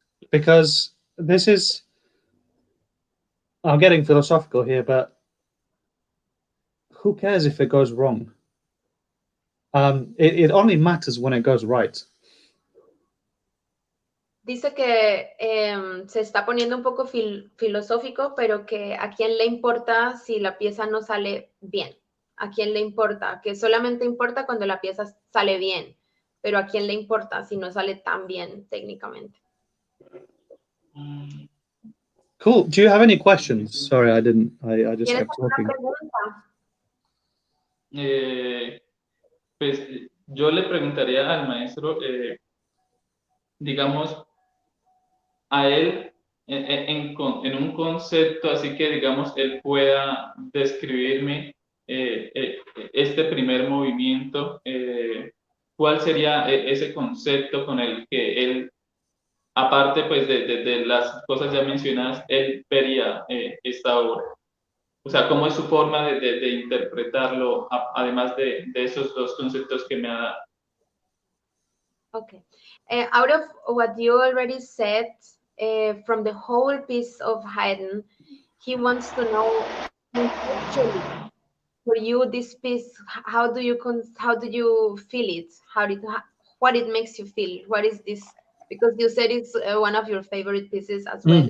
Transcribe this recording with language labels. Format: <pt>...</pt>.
<en>Because this is, I'm getting philosophical here, but who cares if it goes wrong? It only matters when it goes right.</en> <es>Dice que se está poniendo un poco filosófico, pero que a quién le importa si la pieza no sale bien. ¿A quién le importa? Que solamente importa cuando la pieza sale bien, pero ¿a quién le importa si no sale tan bien técnicamente?</es> <en>Cool. Do you have any questions? Sorry, I didn't. I just</en> <es>¿Tienes</es> <en>kept</en> <es>alguna</es> <en>talking.</en> <es>pregunta? Pues yo le preguntaría al maestro, digamos, a él en un concepto así que, digamos, él pueda describirme este primer movimiento, ¿cuál sería ese concepto con el que él, aparte pues de las cosas ya mencionadas, él vería esta obra? O sea, ¿cómo es su forma de interpretarlo, además de esos dos conceptos que me ha dado?</es> <en>Okay. Out of what you already said, from the whole piece of Haydn, he wants to know conceptually, for you, this piece, how do you feel it? What it makes you feel? What is this? Because you said it's one of your favorite pieces as well.</en>